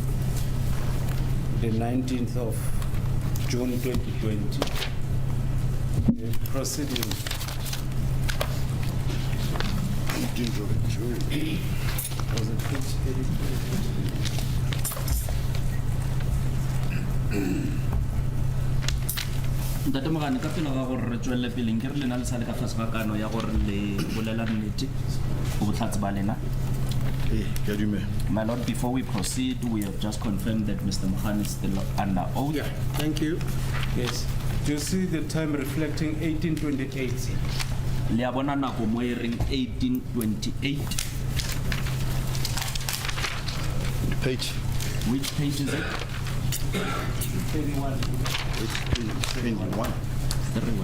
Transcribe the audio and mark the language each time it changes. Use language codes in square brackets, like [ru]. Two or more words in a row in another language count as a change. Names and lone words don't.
[en] 19th of June 2020, the proceeding was it page 83? [tn] Ntate Mogane ka pele ga gore re tswelle pele ke re lena le sale ka fase ga kano ya gore le bolela nnete go botlhatsi ba lena. [en] My lord, before we proceed, we have just confirmed that Mr. Mogane is still under oath. Yeah, thank you. Yes. Do you see the time reflecting 1828? [tn] Le a bona nako mo e reng 1828. [en] Page Which page is it? 31. 21 31.